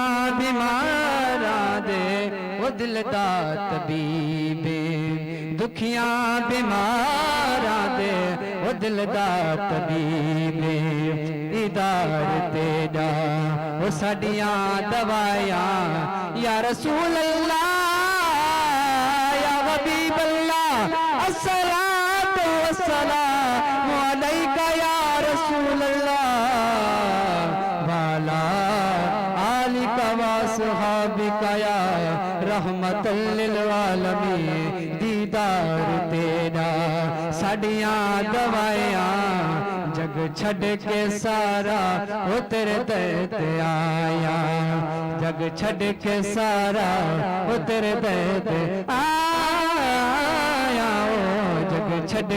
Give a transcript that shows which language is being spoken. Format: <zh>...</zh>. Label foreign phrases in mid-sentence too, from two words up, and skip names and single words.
<pa>بیماراں دے او دل دا طبیب دکھیاں بیماراں دے او دل دا طبیب دیدار تیرا او ساڈیاں دوایاں</pa> <ar>يا رسول الله يا حبيب الله الصلاة والسلام عليك يا رسول الله وعلى آلك وصحابتك يا رحمة للعالمين</ar> <pa>دیدار تیرا ساڈیاں دوایاں جگ چھڈ کے سارا او تیرے در تے آیا جگ چھڈ کے سارا او تیرے در تے آیا او جگ چھڈ</pa>